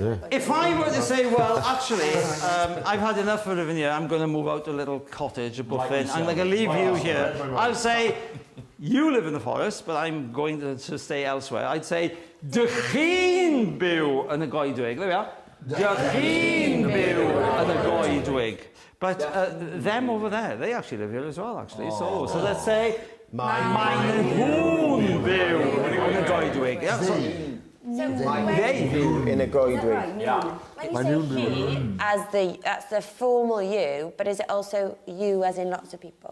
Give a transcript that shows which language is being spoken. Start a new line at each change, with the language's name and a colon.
English: If I were to say, well, actually, I've had enough of living here, I'm going to move out to a little cottage, a buffet, I'm going to leave you here. I'll say, you live in the forest, but I'm going to stay elsewhere. I'd say,
Welsh: dych chi'n byw yn y goedwig. There we are. Dych chi'n byw yn y goedwig.
English: But them over there, they actually live here as well, actually. So let's say,
Welsh: mae'n nhw'n byw yn y goedwig. Yeah, so, In a goedwi.
English: When you say he, that's the formal you, but is it also you as in lots of people?